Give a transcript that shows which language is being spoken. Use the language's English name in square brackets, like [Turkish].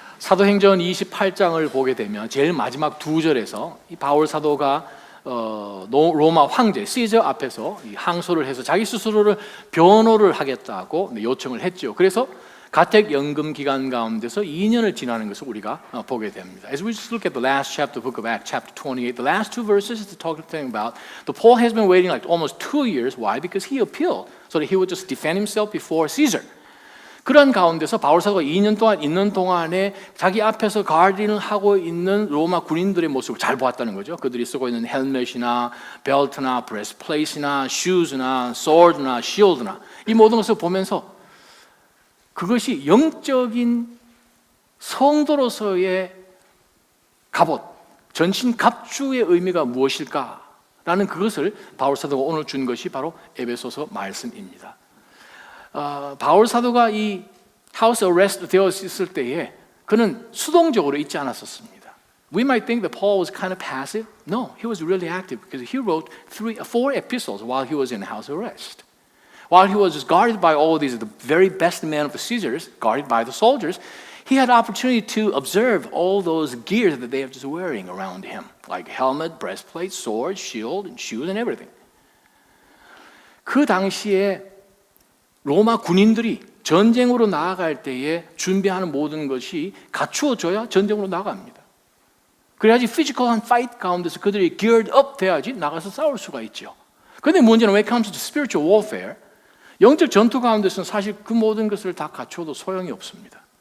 [Korean] 사도행전 28장을 보게 되면 제일 마지막 두 절에서 이 바울 사도가 로마 황제 시저 앞에서 항소를 해서 자기 스스로를 변호를 하겠다고 요청을 했죠. 그래서 가택연금 기간 가운데서 2년을 지나는 것을 우리가 보게 됩니다. [English] As we just look at the last chapter, book of Acts, chapter 28, the last two verses is talking about the Paul has been waiting like almost 2 years. Why? Because he appealed, so that he would just defend himself before Caesar. [Korean] 그런 가운데서 바울 사도가 2년 동안 있는 동안에 자기 앞에서 가디를 하고 있는 로마 군인들의 모습을 잘 보았다는 거죠. 그들이 쓰고 있는 헬멧이나 벨트나 브레스플레이트나 슈즈나 소드나 실드나 이 모든 것을 보면서 그것이 영적인 성도로서의 갑옷, 전신 갑주의 의미가 무엇일까라는 그것을 바울 사도가 오늘 준 것이 바로 에베소서 말씀입니다. 바울 사도가 이 하우스 어레스트 되어 있을 때에 그는 수동적으로 있지 않았었습니다. [English] We might think that Paul was kind of passive. No, he was really active because he wrote 4 epistles while he was in house arrest. While he was guarded by all these, the very best men of the Caesars, guarded by the soldiers, he had opportunity to observe all those gear that they are just wearing around him, like helmet, breastplate, sword, shield, and shoes, and everything. [Korean] 그 당시에 로마 군인들이 전쟁으로 나아갈 때에 준비하는 모든 것이 갖추어져야 전쟁으로 나갑니다. 그래야지 피지컬한 파이트 가운데서 그들이 [English] geared up [Korean] 돼야지 나가서 싸울 수가 있죠. 그런데 문제는 [English] when it comes to spiritual warfare, [Korean] 영적 전투 가운데서는 사실 그 모든 것을 다 갖춰도 소용이 없습니다.